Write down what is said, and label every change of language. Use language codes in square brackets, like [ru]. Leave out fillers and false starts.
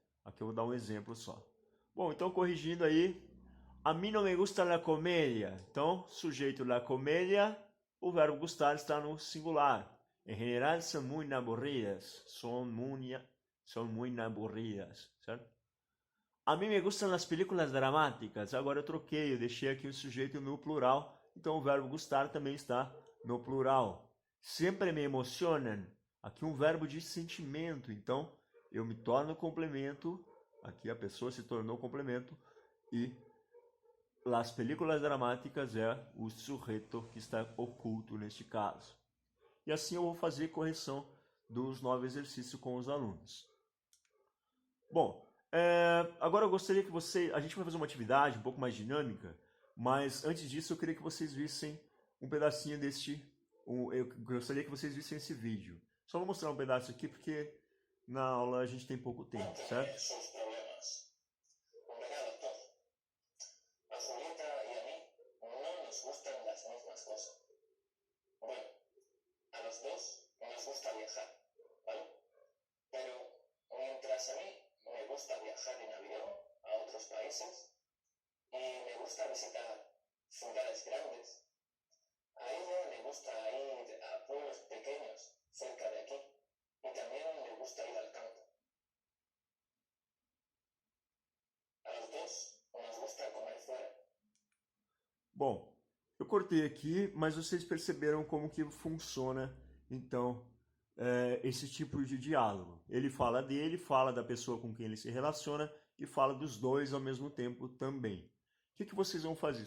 [pt] Aqui eu vou dar um exemplo só. Bom, então corrigindo aí, a mim não [es] me gusta la comédia. [pt] Então, sujeito la comédia, o verbo gustar está no singular. Em geral, são muito aburridas. São muito aburridas, certo? A mim me gustam as películas dramáticas. Agora eu troquei, eu deixei aqui o sujeito no plural. Então o verbo gustar também está no plural. Sempre me emocionam. Aqui um verbo de sentimento. Então eu me torno complemento. Aqui a pessoa se tornou complemento. E [es] las películas dramáticas [pt] é o sujeito que está oculto neste caso. E assim eu vou fazer correção dos 9 exercícios com os alunos. Bom, agora eu gostaria que a gente vai fazer uma atividade um pouco mais dinâmica, mas antes disso eu queria que vocês vissem um pedacinho deste eu gostaria que vocês vissem esse vídeo. Só vou mostrar um pedaço aqui porque na aula a gente tem pouco tempo, certo? [es] Sus problemas. Verá, doctor, a Julieta y a mí no nos gustan las mismas cosas. Bueno, a los dos nos gusta viajar, ¿vale? Pero mientras a mí me gusta viajar en avión a otros países y me gusta visitar ciudades grandes, a ella le gusta ir a pueblos pequeños cerca de aquí y también le gusta ir al campo. A los dos nos gusta comer fuera. [pt] Bom, eu cortei aqui, mas vocês perceberam como que funciona, então, esse tipo de diálogo. Ele fala dele, fala da pessoa com quem ele se relaciona e fala dos dois ao mesmo tempo também. O que vocês vão fazer?